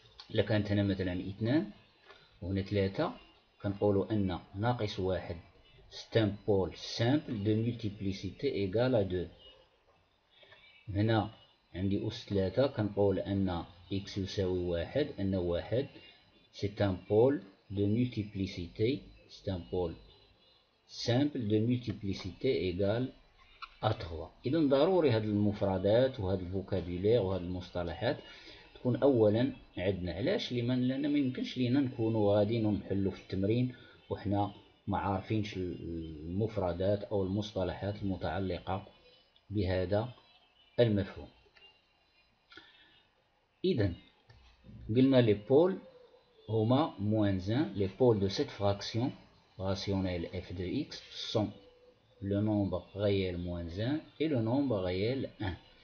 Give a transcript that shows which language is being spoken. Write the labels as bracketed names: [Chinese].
[Arabic] إلا كانت هنا مثلا 2 وهنا 3 كنقولوا أن ناقص 1 [French] c'est un pôle simple de multiplicité égale à 2. [Arabic] هنا عندي أس 3 كنقول أن x يساوي 1 أن 1 [French] c'est un pôle de multiplicité, c'est un pôle simple de multiplicité égale à 3. [Arabic] إذا ضروري هاد المفردات وهاد الفوكابولير وهاد المصطلحات تكون أولا عندنا. علاش؟ لأن ما يمكنش لينا نكونوا غاديين ونحلوا في التمرين وحنا ما عارفينش المفردات أو المصطلحات المتعلقة بهذا المفهوم. إذا قلنا لي بول هما moins 1. [French] les pôles de cette fraction rationnelle f de x sont le nombre réel moins 1 et le nombre réel 1.